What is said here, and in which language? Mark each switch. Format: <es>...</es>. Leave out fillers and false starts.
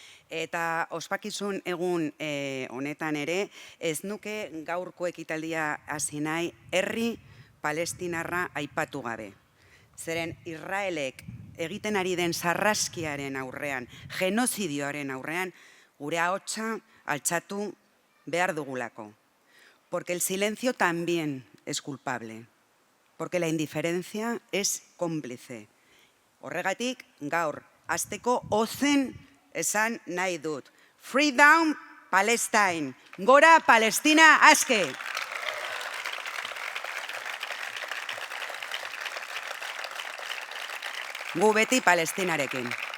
<eu>Eta ospakizun egun honetan ere, ez nuke gaurko ekitaldia hasi nahi herri palestinarra aipatu gabe. Zeren Israelek egiten ari den sarraskiaren aurrean, genozidioaren aurrean, gure ahotsa altxatu behar dugulako.</eu> <es>Porque el silencio también es culpable. Porque la indiferencia es cómplice.</es> <eu>Horregatik, gaur, hasteko ozen esan nahi dut.</eu> <en>Free down Palestine.</en> <eu>Gora Palestina aske. Gu beti Palestinarekin.</eu>